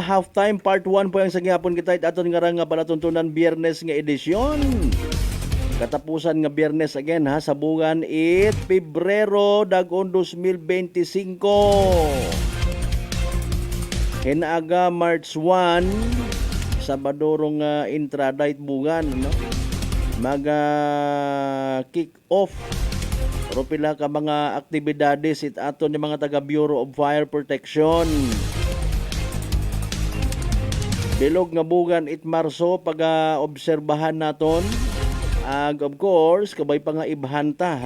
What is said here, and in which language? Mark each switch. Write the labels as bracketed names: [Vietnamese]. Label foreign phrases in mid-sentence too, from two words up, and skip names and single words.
[English] Halftime part [Aklanon] 1 po yung sagyapon kita. Aton nga nga palatuntunan Biyernes nga edisyon. Katapusan nga Biyernes again ha, sa bugan it Pebrero dagon 2025. Hinaaga March 1, Sabadorong intrada it bugan, no? Maga [English] kick off [Aklanon] pero pila ka mga aktibidades it aton yung mga taga Bureau of Fire Protection. Bilog nga bugan it Marso pag obserbahan naton. [English] Of course, [Aklanon] kabay pa nga ibhanta ha.